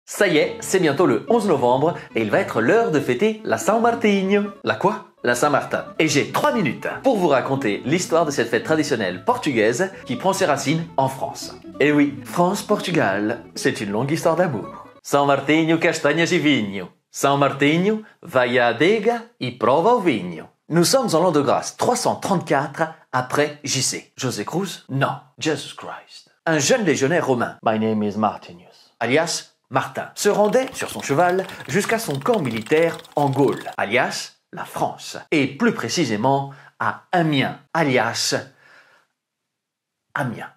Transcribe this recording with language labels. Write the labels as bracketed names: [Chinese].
[French] Ça y est, c'est bientôt le 11 novembre et il va être l'heure de fêter la San Martinho. La quoi? La Saint-Martin. Et j'ai 3 minutes pour vous raconter l'histoire de cette fête traditionnelle portugaise qui prend ses racines en France. Et oui, France-Portugal, c'est une longue histoire d'amour. [Portuguese] San Martinho castanhas e vinho. San Martinho vai à adega e prova o vinho. [French] Nous sommes en l'an de grâce 334 après JC. José Cruz? Non, Jesus Christ. Un jeune légionnaire romain, [English] My name is Martinius, [French] alias Martin, se rendait sur son cheval jusqu'à son camp militaire en Gaule, alias la France, et plus précisément à Amiens, alias Amiens.